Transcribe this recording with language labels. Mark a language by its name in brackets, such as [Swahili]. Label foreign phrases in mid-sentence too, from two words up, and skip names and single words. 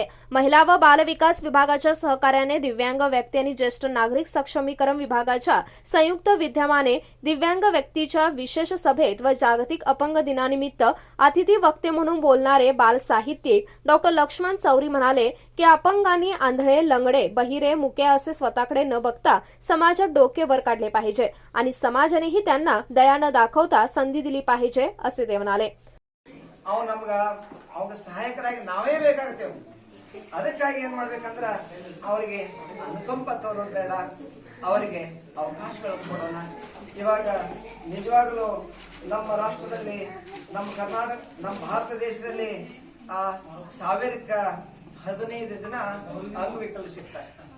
[Marathi] महिला व बाल विकास विभागाच्या सहकार्याने दिव्यांग व्यक्ती आणि ज्येष्ठ नागरिक सक्षमीकरण विभागाच्या संयुक्त विद्यमाने दिव्यांग व्यक्तीच्या विशेष सभेत व जागतिक अपंग दिनानिमित्त अतिथी वक्ते म्हणून बोलणारे बाल साहित्यिक डॉक्टर लक्ष्मण चौरी म्हणाले की अपंगांनी आंधळे, लंगडे, बहिरे, मुके असे स्वतःकडे न बघता समाजात डोके वर काढले पाहिजे आणि समाजानेही त्यांना दया न दाखवता संधी दिली पाहिजे असे ते म्हणाले. [Kannada] ಸಹಾಯಕರಾಗಿ ನಾವೇ ಬೇಕಾಗ್ತೇವೆ. ಅದಕ್ಕಾಗಿ ಏನ್ ಮಾಡ್ಬೇಕಂದ್ರ ಅವರಿಗೆ ಅನುಕಂಪ ತೋರೋದು ಬೇಡ, ಅವರಿಗೆ ಅವಕಾಶಗಳನ್ನು ಕೊಡೋಣ. ಇವಾಗ ನಿಜವಾಗ್ಲೂ ನಮ್ಮ ರಾಷ್ಟ್ರದಲ್ಲಿ, ನಮ್ಮ ಕರ್ನಾಟಕ, ನಮ್ಮ ಭಾರತ ದೇಶದಲ್ಲಿ 1015 ಜನ ಅಂಗವಿಕಲರು ಸಿಗ್ತಾರೆ.